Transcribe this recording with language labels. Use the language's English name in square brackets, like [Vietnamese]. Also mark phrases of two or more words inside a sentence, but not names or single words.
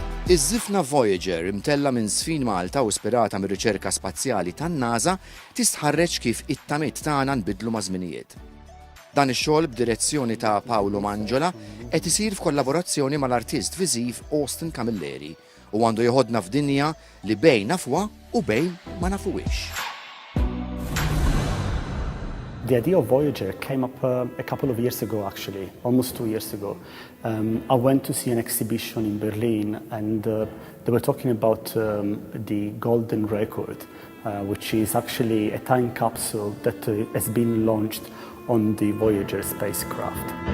[Maltese] Iż-żifna Voyager, imtella minn sfin Malta u ispirata mir-riċerka spazjali tan-NASA, tistħarreġ kif it-tamiet tagħna nbidlu ma' żminijiet. Dan ix-xogħol b'direzzjoni ta' Paolo Mangiola qed isir f'kollaborazzjoni mal-artist viżiv Austin Camilleri u għandu joħodna f'dinja li bejn nafwa u bejn ma nafuwix. [English] The idea of Voyager came up a couple of years ago, actually, almost 2 years ago. I went to see an exhibition in Berlin, and they were talking about the golden record, which is actually a time capsule that has been launched on the Voyager spacecraft.